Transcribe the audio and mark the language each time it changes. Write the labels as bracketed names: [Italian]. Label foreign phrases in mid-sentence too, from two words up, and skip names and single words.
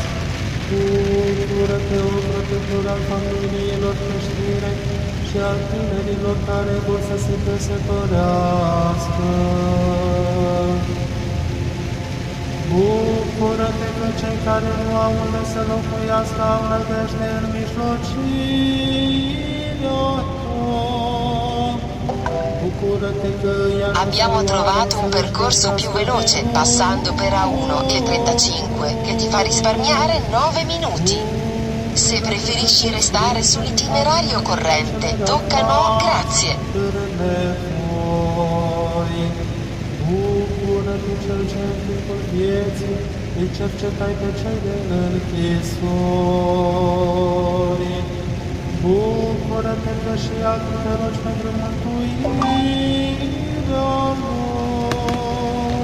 [Romanian] Bucură-te, o protector al familiilor creștine și al tinerilor care vor să se căsătorească. Bucură-te că cei care nu au unde să locuiască au nădejde în mijlocirea [Italian] Abbiamo trovato un percorso più veloce passando per A1 e 35 che ti fa risparmiare 9 minuti. Se preferisci restare sull'itinerario corrente, tocca no, grazie. [Romanian] Bucură-te, cel ce în timpul vieții îi cercetai pe cei de închisori. Bucură-te că și acum te rogi pentru mântuirea lor.